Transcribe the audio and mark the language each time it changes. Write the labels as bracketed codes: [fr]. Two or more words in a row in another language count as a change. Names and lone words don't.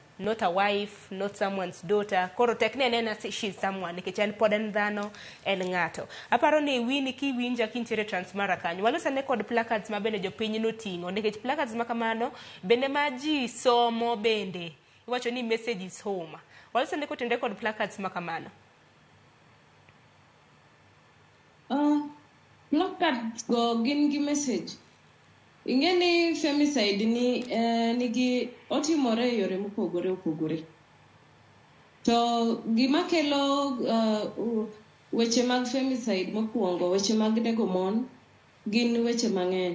[en] not a wife, not someone's daughter. [luo] Koro tekne nena [en] she's someone [luo] nikech en pod en dhano, en ng'ato. Aparo ni Winnie kiwinja kintiere Transmara kanyo. Walosane kod placards ma bende jopiny noting'o nikech placards ma kamano bende ma ji somo bende. Iwacho ni [en] message is home. [luo] Walosane kotende kod placards ma kamano. Placards go gin gi message. Ingeni femicide ni nigi otimore yore mopogore opogore. To gima kelo weche mag femicide mokuongo, weche mag nego mon gin weche mang'eny.